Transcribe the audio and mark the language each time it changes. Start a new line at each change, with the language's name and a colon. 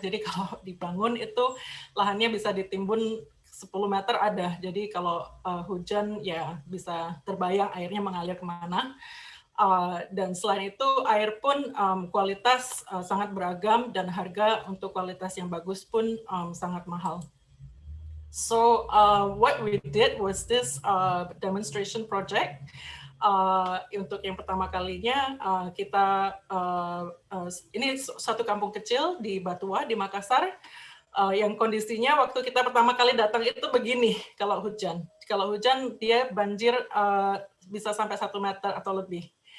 Indonesian: Jadi kalau dibangun itu lahannya bisa ditimbun 10 meter ada. Jadi kalau hujan ya bisa terbayang airnya mengalir kemana. Dan selain itu air pun kualitas sangat beragam dan harga untuk kualitas yang bagus pun sangat mahal.
English: So what we did was this demonstration project.
Indonesian: Untuk yang pertama kalinya kita ini satu kampung kecil di Batua di Makassar yang kondisinya waktu kita pertama kali datang itu begini kalau hujan. Kalau hujan dia banjir bisa sampai 1 meter atau lebih.